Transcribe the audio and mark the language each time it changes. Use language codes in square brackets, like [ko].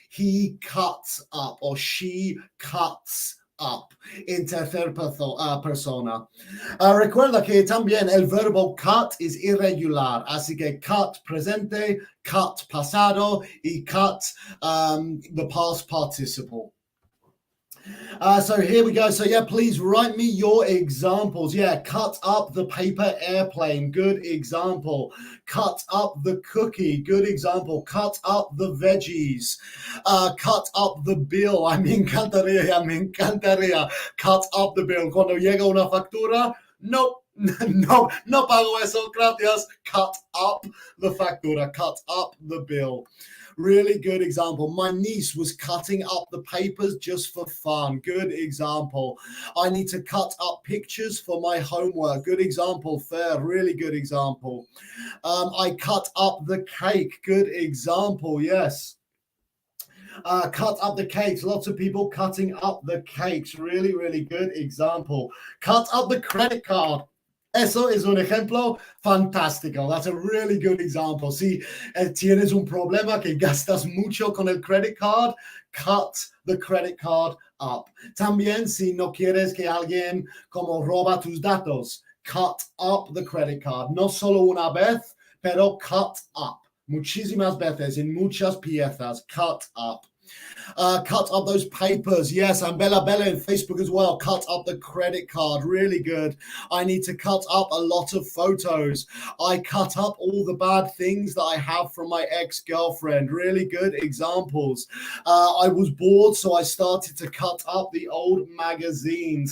[en] He cuts up or she cuts up [es] en tercera persona. Recuerda que también el verbo cut es irregular, así que cut presente, cut pasado y cut [en] the past participle. So here we go. So yeah, please write me your examples. Yeah, cut up the paper airplane. Good example. Cut up the cookie. Good example. Cut up the veggies. Cut up the bill. [es] Me encantaría. [en] Cut up the bill. [es] Cuando llega una factura, no pago eso, gracias. [en] Cut up the factura. Cut up the bill. Really good example. My niece was cutting up the papers just for fun. Good example. I need to cut up pictures for my homework. Good example. Fair. Really good example. I cut up the cake. Good example. Yes. Cut up the cakes. Lots of people cutting up the cakes. Really, really good example. Cut up the credit card. [es] Eso es un ejemplo fantástico. [en] That's a really good example. [es] Si tienes un problema que gastas mucho con el credit card, [en] cut the credit card up. [es] También si no quieres que alguien como roba tus datos, [en] cut up the credit card. [es] No solo una vez, pero [en] cut up. [es] Muchísimas veces, en muchas piezas, cut up. [en] Cut up those papers. Yes, I'm Bella in Facebook as well. Cut up the credit card. Really good. I need to cut up a lot of photos. I cut up all the bad things that I have from my ex-girlfriend. Really good examples. I was bored, so I started to cut up the old magazines.